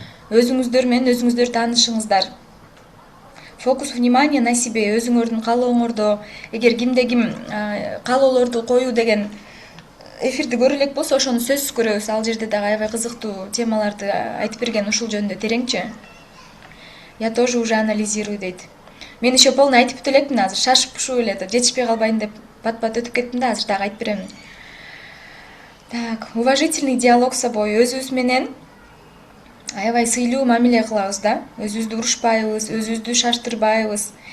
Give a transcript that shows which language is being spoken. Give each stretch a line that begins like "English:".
Kyrgyz: Өзүңүздөр менен өзүңүздөр таанышыңыздар.
Russian: Фокус внимания на себе,
Kyrgyz: өзүңөрдүн каалооңордо. Эгер кимде ким каалоолорду коюу деген эфирди көрө элек болсо, ошону сөзсүз көрөбүз. Ал жерде дагы аябай кызыктуу темаларды айтып берген ушул жөнүндө тереңчи.
Russian: Я тоже уже анализирую дейт.
Kyrgyz: Мен еще полный айтып бүтө элекмин азыр, шашып ушул эле жетишпей калбайын деп бат-бат өтүп кеттим да, азыр дагы айтып беремин.
Russian: Так, уважительный диалог с собой,
Kyrgyz: өзүбүз менен аябай сыйлуу мамиле кылабыз да, өзүбүздү урушпайбыз, өзүбүздү шаштырбайбыз.